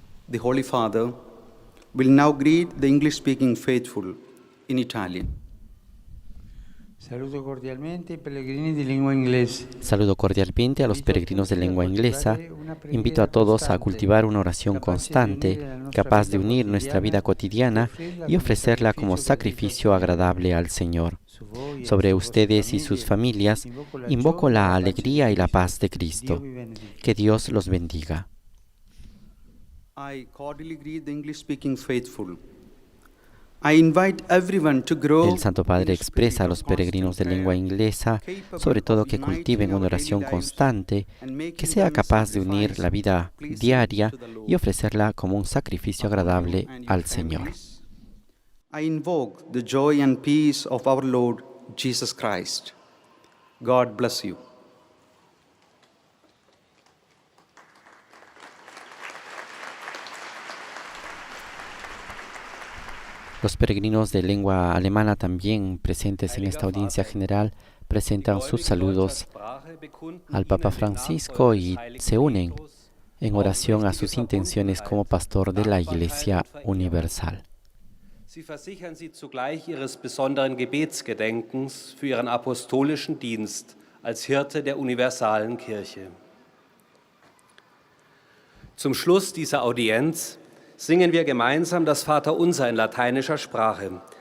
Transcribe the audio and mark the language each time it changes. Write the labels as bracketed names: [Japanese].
[English] The Holy Father will now greet the English-speaking faithful in Italian. [Italian] Saludo cordialmente i pellegrini di lingua inglese. [Spanish] Saludo cordialmente a los peregrinos de lengua inglesa. Invito a todos a cultivar una oración constante, capaz de unir nuestra vida cotidiana y ofrecerla como sacrificio agradable al Señor. Sobre ustedes y sus familias, invoco la alegría y la paz de Cristo. Que Dios los bendiga. [English] I cordially greet the English-speaking faithful. I invite everyone to grow. [Spanish] El Santo Padre expresa a los peregrinos de lengua inglesa, sobre todo, que cultiven una oración constante, que sea capaz de unir la vida diaria y ofrecerla como un sacrificio agradable al Señor. [English] I invoke the joy and peace of our Lord Jesus Christ. God bless you. [Spanish] Los peregrinos de lengua alemana, también presentes en esta audiencia general, presentan sus saludos al Papa Francisco y se unen en oración a sus intenciones como pastor de la Iglesia Universal. [German] Sie versichern sie zugleich ihres besonderen Gebetsgedenkens für ihren apostolischen Dienst als Hirte der universalen Kirche. Zum Schluss dieser Audienz singen wir gemeinsam das Vaterunser in lateinischer Sprache.